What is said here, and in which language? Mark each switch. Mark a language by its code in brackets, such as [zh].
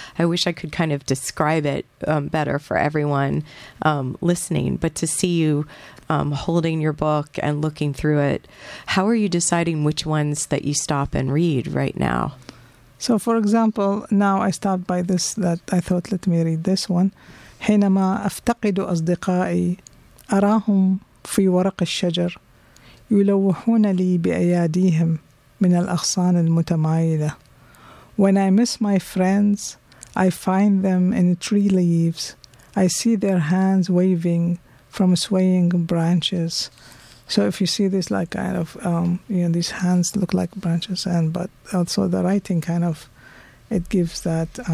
[en] I wish I could kind of describe it better for everyone listening, but to see you holding your book and looking through it, how are you deciding which ones that you stop and read right now? So, for example, now I stopped by this that I thought, let me read this one. [ar] حينما أفتقد أصدقائي أراهم في ورق الشجر يلوحون لي بأياديهم من الأغصان المتمايلة. [en] When I miss my friends, I find them in tree leaves. I see their hands waving from swaying branches. So if you see this, like kind of, you know, these hands look like branches, and but also the writing kind of, it gives that